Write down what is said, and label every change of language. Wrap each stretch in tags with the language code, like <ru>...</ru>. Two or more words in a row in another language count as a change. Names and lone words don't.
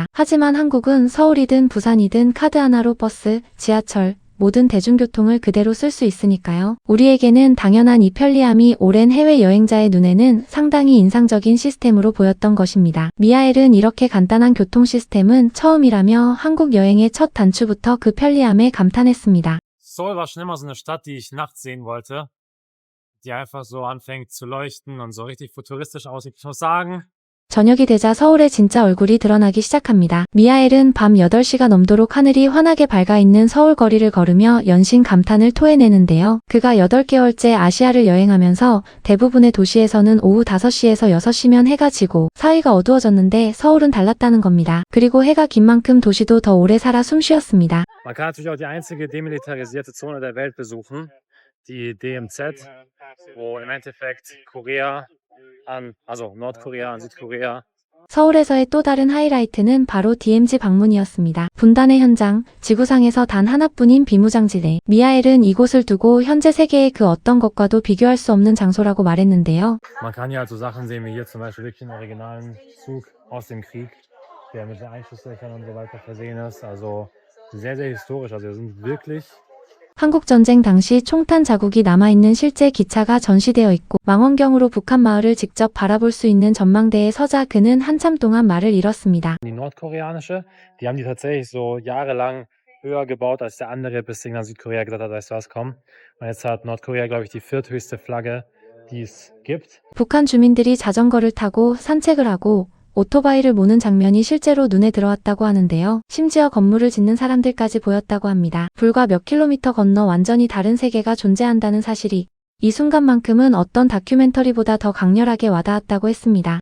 <ko>하지만 한국은 서울이든 부산이든 카드 하나로 버스, 지하철, 모든 대중교통을 그대로 쓸 수 있으니까요. 우리에게는 당연한 이 편리함이 오랜 해외여행자의 눈에는 상당히 인상적인 시스템으로 보였던 것입니다. 미하엘은 이렇게 간단한 교통 시스템은 처음이라며 한국 여행의 첫 단추부터 그 편리함에 감탄했습니다.</ko> <de>Seoul war schon immer so eine Stadt, die ich nachts sehen wollte, die einfach so anfängt zu leuchten und so richtig futuristisch aussieht. Ich muss sagen,</de> <ko>저녁이 되자 서울의 진짜 얼굴이 드러나기 시작합니다. 미하엘은 밤 8시가 넘도록 하늘이 환하게 밝아 있는 서울 거리를 걸으며 연신 감탄을 토해내는데요. 그가 8개월째 아시아를 여행하면서 대부분의 도시에서는 오후 5시에서 6시면 해가 지고 사이가 어두워졌는데 서울은 달랐다는 겁니다. 그리고 해가 긴 만큼 도시도 더 오래 살아 숨쉬었습니다.</ko> <de>man kann natürlich auch die einzige demilitarisierte Zone der Welt besuchen, die DMZ, wo im Endeffekt Nordkorea an Südkorea.</de> <ko>서울에서의 또 다른 하이라이트는 바로 DMZ 방문이었습니다. 분단의 현장, 지구상에서 단 하나뿐인 비무장지대. 미하엘은 이곳을 두고 현재 세계의 그 어떤 것과도 비교할 수 없는 장소라고 말했는데요.</ko> <de>Man kann hier halt so Sachen sehen wie hier zum Beispiel wirklich einen originalen Zug aus dem Krieg, der mit den Einschusslöchern und so weiter versehen ist. Also sehr, sehr historisch. Also wir sind wirklich</de> <ko>한국전쟁 당시 총탄 자국이 남아있는 실제 기차가 전시되어 있고 망원경으로 북한 마을을 직접 바라볼 수 있는 전망대에 서자 그는 한참 동안 말을 잃었습니다.</ko> <de>die nordkoreanische, die haben die tatsächlich so jahrelang höher gebaut als der andere, bis dann Südkorea gesagt hat, weißt du was, komm. Und jetzt hat Nordkorea, glaube ich, die vierthöchste Flagge, die es gibt.</de> <ko>북한 주민들이 자전거를 타고 산책을 하고 오토바이를 모는 장면이 실제로 눈에 들어왔다고 하는데요. 심지어 건물을 짓는 사람들까지 보였다고 합니다. 불과 몇 킬로미터 건너 완전히 다른 세계가 존재한다는 사실이 이 순간만큼은 어떤 다큐멘터리보다 더 강렬하게 와닿았다고 했습니다.</ko>